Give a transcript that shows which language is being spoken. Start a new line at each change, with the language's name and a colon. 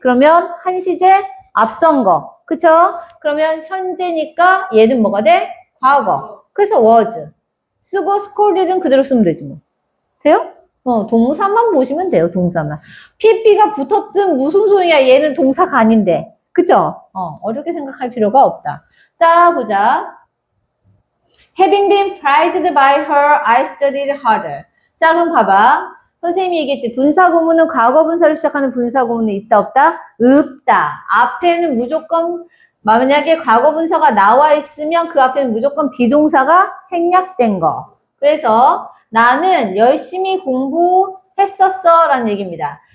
Korean: 그러면 한 시제 앞선 거. 그쵸? 그러면 현재니까 얘는 뭐가 돼? 과거. 그래서 was. 쓰고 scolded는 그대로 쓰면 되지 뭐. 돼요? 동사만 보시면 돼요. 동사만. PP가 붙었든 무슨 소리야. 얘는 동사가 아닌데. 그쵸? 어렵게 생각할 필요가 없다. 자, 보자.
English: Having been prized by her, I studied harder.
Korean: 자, 그럼 봐봐. 선생님이 얘기했지. 분사구문은 과거분사를 시작하는 분사구문은 있다, 없다? 없다. 앞에는 무조건, 만약에 과거분사가 나와 있으면 그 앞에는 무조건 비동사가 생략된 거. 그래서 나는 열심히 공부했었어 라는 얘기입니다.